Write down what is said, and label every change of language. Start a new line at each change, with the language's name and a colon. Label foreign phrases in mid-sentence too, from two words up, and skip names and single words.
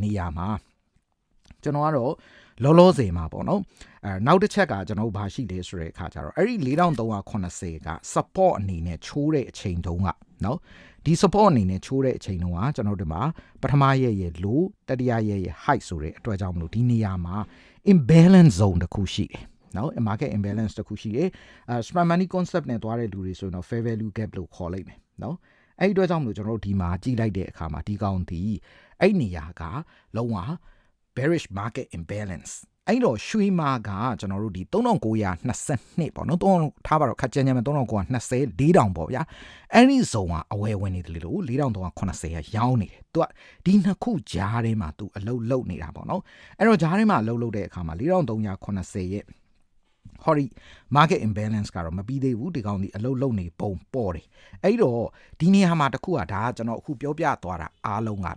Burmese: နေရာမှာကျွန်တော်ကတော့လောလောဆယ်မှာပေါ့နော်နောက်တစ်ချက်ကကျွန်တော်ဘာရှိလဲဆိုတဲ့အခါကျတော့အဲ့ဒီ4380က support အနေနဲ့ချိုးတဲ့အချိန်တုန်းကနော်ဒီ support အနေနဲ့ချိုးတဲ့အချိန်တုန်းကကျွန်တော်တို့မှာပထမရဲ့ low တတိယရဲ့ high ဆိုတဲ့အတွက်ကြောင့်မလို့ဒီနေရာမှာ
English: imbalance zone
Burmese: တစ်ခုရှိတယ်နော်
English: market imbalance
Burmese: တခုရှိတယ်
English: smart money concept
Burmese: နဲ့တွားတဲ့လူတွေဆိုရင်တော့
English: fair value gap
Burmese: လို့ခေါ်လိုက်မယ်နော်အဲ့ဒီအတွက်ကြောင့်မလို့ကျွန်တော်တို့ဒီမှာကြည့်လိုက်တဲ့အခါမှာဒီကောင်ဒီအဲ့နေရာကလုံးဝ
English: bearish market imbalance
Burmese: အဲ့တော့ရွှေမာကကျွန်တော်တို့ဒီ 3922ပေါ့နော်ထားပါတော့ခက်ကြမ်းကြမ်းပဲ3920 4000ပေါ့ဗျာအဲ့ဒီဇုံကအဝယ်ဝင်နေတယ်လို့4380ကရောင်းနေတယ်သူကဒီနှစ်ခုကြားထဲမှာသူအလုတ်လုတ်နေတာပေါ့နော်အဲ့တော့ကြားထဲမှာအလုတ်လုတ်တဲ့အခါမှာ4380ရဲ့ဟောဒီ
English: market imbalance
Burmese: ကတော့မပြီးသေးဘူးဒီကောင်ဒီအလုတ်လုတ်နေပုံပေါ်တယ်အဲ့တော့ဒီနေရာမှာတခုကဒါကကျွန်တော်အခုပြောပြသွားတာအားလုံးကဒါ